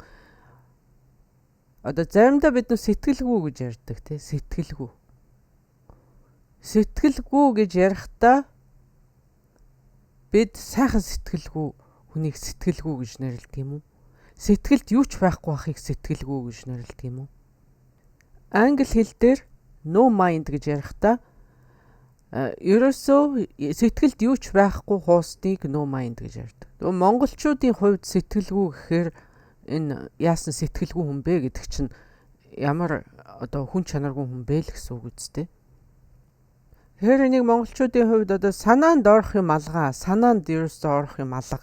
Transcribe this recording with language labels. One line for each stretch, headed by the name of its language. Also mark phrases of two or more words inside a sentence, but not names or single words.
Mongolian: Одоо заримдаа бид нар сэтгэлгүй гэж ярьдаг тий, сэтгэлгүй. Сэтгэлгүй гэж ярихдаа бид сайхан сэтгэлгүй хүнийг сэтгэлгүй гэж нэрлэдэг юм уу? Сэтгэлд юу ч байхгүй байхыг сэтгэлгүй гэж нэрлэдэг юм уу? Англи хэл дээр
English: no mind
Mongolian: гэж ярихдаа ерөөсөө сэтгэлд юу ч байхгүй хуусныг
English: no mind
Mongolian: гэж ярьдаг. Монголчуудын хувьд сэтгэлгүй гэхээр энэ яасан сэтгэлгүй хүн бэ гэдэг чинь ямар одоо хүн чанаргүй хүн бэ л гэсэн үг үстэй. Тэгэхээр нэг монголчуудын хувьд одоо санаанд орох юм алгаа, санаанд ерөөсөө орох юм алга.